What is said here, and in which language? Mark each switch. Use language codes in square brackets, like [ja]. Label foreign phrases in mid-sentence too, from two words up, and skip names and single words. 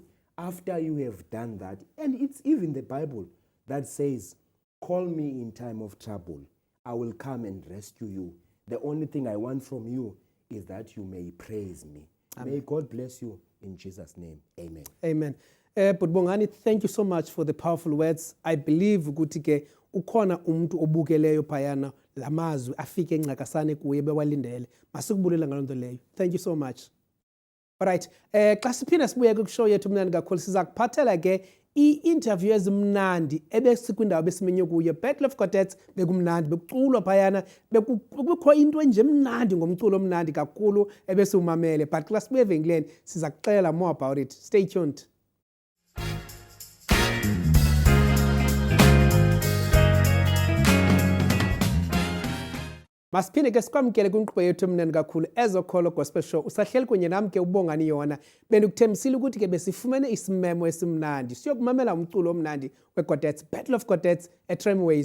[en] After you have done that, and it's even the Bible that says, call me in time of trouble. I will come and rescue you. The only thing I want from you is that you may praise me. Amen. May God bless you in Jesus' name. Amen. Amen. But Bongani, thank you so much for the powerful words. I believe [xh] ukuthi ke ukhona umuntu obukeleyo phayana lamazwi afike engxakasane kuye bewalindele. Masikubulela ngalonto leyo. [en] Thank you so much. Alright, [xh] xa siphinda sibuye kushow yethu mnandi kakhulu siza kuphathela ke i-interview ezimnandi ebesikwindawo besimenye kuyo. Battle of Quartets bekumnandi, bekuculwa phayana, bekukho into enje emnandi ngomculo omnandi kakhulu ebesiwumamele. [en] But [xh] xa sibuye evenkileni siza kuxelela [en] more about it. Stay tuned. [xh] Masiphinde ke sikwamkele kwinkqubo yethu emnandi kakhulu Ezokholo Gospel Show. Usahleli kunye nami ke uBongani Yona. Bendikuthembisile ukuthi ke besifumene isimemo esimnandi siyokumamela umculo omnandi weQuartets, Battle of Quartets eTramways.